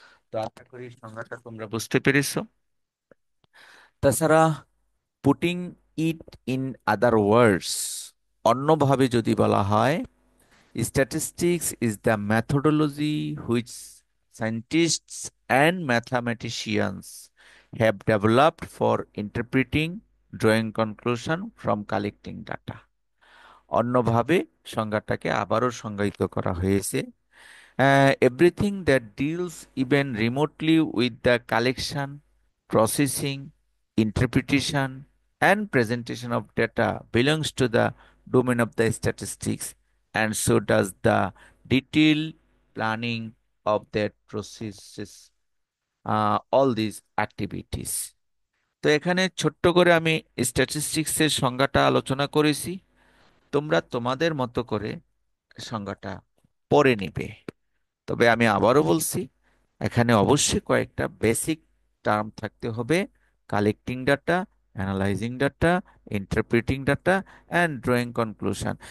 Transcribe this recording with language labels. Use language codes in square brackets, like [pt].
[bn] তো আশা করি সংজ্ঞাটা তোমরা বুঝতে পেরেছো। তাছাড়া [en] putting it in other words, [bn] অন্যভাবে যদি বলা হয়, [en] Statistics is the methodology which scientists and mathematicians have developed for interpreting, drawing conclusion from collecting data. [bn] অন্যভাবে সংজ্ঞাটাকে আবারও সংজ্ঞায়িত করা হয়েছে [en] Everything that deals even remotely with the collection, processing, interpretation, and presentation of data belongs to the domain of the statistics, and so does the detailed planning of that processes, all these activities. [bn] তো এখানে ছোট্ট করে আমি স্ট্যাটিস্টিক্সের সংজ্ঞাটা আলোচনা করেছি। তোমরা তোমাদের মতো করে সংজ্ঞাটা পড়ে নিবে। তবে আমি আবারও বলছি, এখানে অবশ্যই কয়েকটা বেসিক টার্ম থাকতে হবে: collecting data, analysing data, interpreting data and drawing conclusion.